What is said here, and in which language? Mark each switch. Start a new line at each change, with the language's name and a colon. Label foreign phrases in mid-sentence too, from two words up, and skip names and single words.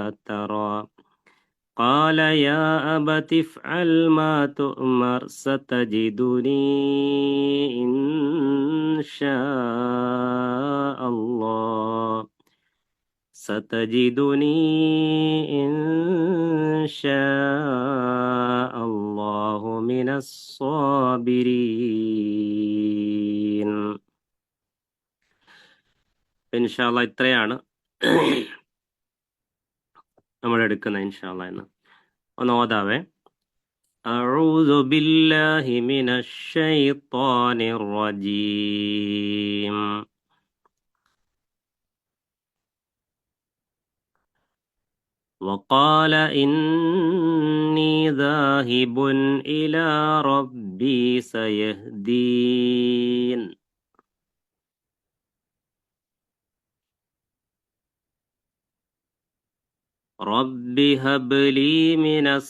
Arabic: ترى قال يا أبت افعل ما تؤمر ستجدني إن شاء الله من الصابرين. إن شاء الله
Malayalam: ഇത്രയാണ് നമ്മൾ എടുക്കുന്നത്.
Arabic: إن شاء الله
Malayalam: എന്ന് ഒന്ന് ഓതാവേ.
Arabic: أعوذ بالله من الشيطان الرجيم. وقال إني ذاهب إلى ربي سيهدين رب هب لي من